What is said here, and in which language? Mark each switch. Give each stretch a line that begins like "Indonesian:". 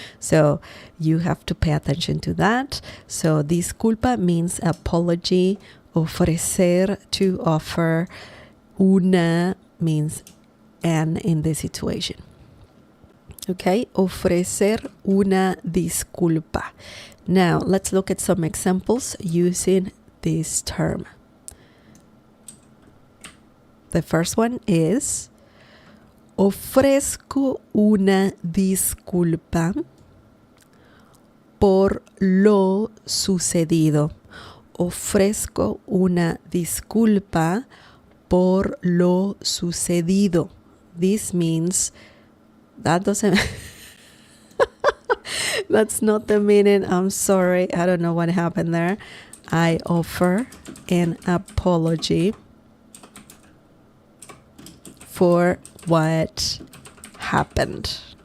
English: So you have to pay attention to that. So disculpa means apology, ofrecer, to offer, una means and in this situation.
Spanish: Okay, ofrecer una disculpa.
English: Now let's look at some examples using this term. The first one is,
Spanish: ofrezco una disculpa por lo sucedido. Ofrezco una disculpa por lo sucedido.
English: This means, that doesn't, that's not the meaning. I'm sorry. I don't know what happened there. I offer an apology for what happened.